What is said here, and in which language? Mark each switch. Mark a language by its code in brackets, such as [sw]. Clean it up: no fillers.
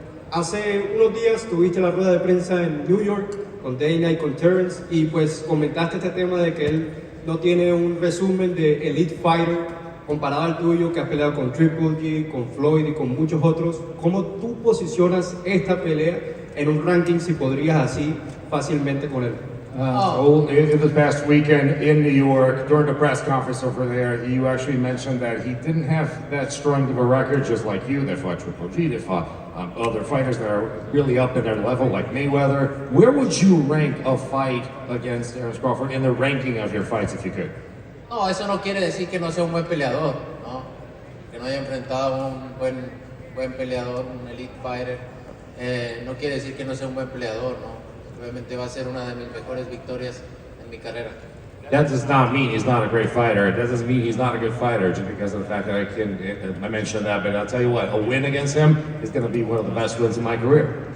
[es] Hace unos días tuviste la rueda de prensa en New York con Dana y con Terence y pues comentaste este tema de que él no tiene un resumen de [en] Elite Fighter [es] comparado al tuyo, que has peleado con Triple G, con Floyd y con muchos otros. ¿Cómo tú posicionas esta pelea en un ranking, si podrías así fácilmente con él? [en] So in this past weekend in New York, during the press conference over there, you actually mentioned that he didn't have that strong of a record, just like you, that fought Triple G, that fought other fighters that are really up in their level, like Mayweather. Where would you rank a fight against Terence Crawford in the ranking of your fights, if you could? [es] No, eso no quiere decir que no sea un buen peleador, ¿no? Que no haya enfrentado a un buen peleador, un [en] elite fighter. [es] No quiere decir que no sea un buen peleador, ¿no? Obviamente va a ser una de mis mejores victorias en mi carrera. [en] That does not mean he's not a great fighter. That doesn't mean he's not a good fighter just because of the fact that I mentioned that. But I'll tell you what, a win against him is going to be one of the best wins in my career.